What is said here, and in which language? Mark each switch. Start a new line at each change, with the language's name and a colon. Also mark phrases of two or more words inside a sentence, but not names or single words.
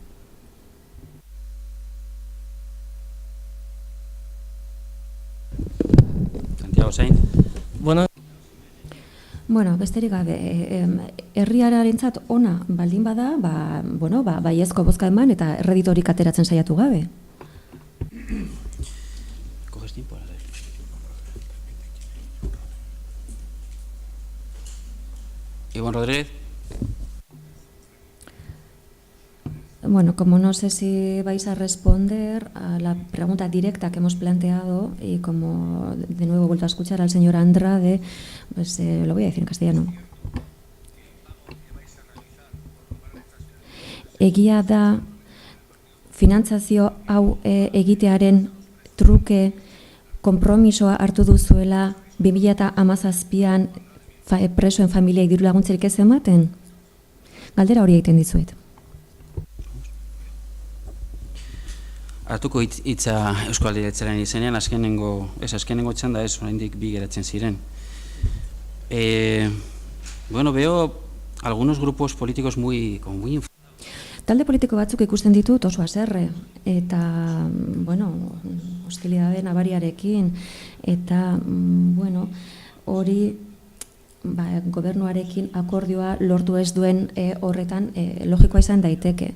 Basque: Santiago Zain. Bueno, besterik gabe, herriarentzat ona baldin bada, baiezko bozka eman eta erreditorik ateratzen saiatu gabe. Iván Rodríguez.
Spanish: Bueno, como no sé si vais a responder a la pregunta directa que hemos planteado y como de nuevo he vuelto a escuchar al señor Andrade, pues lo voy a decir en castellano.
Basque: Egia da finantzazio hau egitearen truke konpromisoa hartu duzuela 2017an presoen familiai diru laguntzerik ez ematen? Galdera hori egiten dizuet. Hartuko hitza Eusko Alderdi Jeltzalearen izenean, azkenengo txanda ez, oraindik bi geratzen ziren.
Spanish: Veo algunos grupos políticos muy
Basque: Talde politiko batzuk ikusten ditut oso haserre, eta, hostilidade nabariarekin, eta, hori gobernuarekin akordioa lortu ez duen horretan logikoa izan daiteke.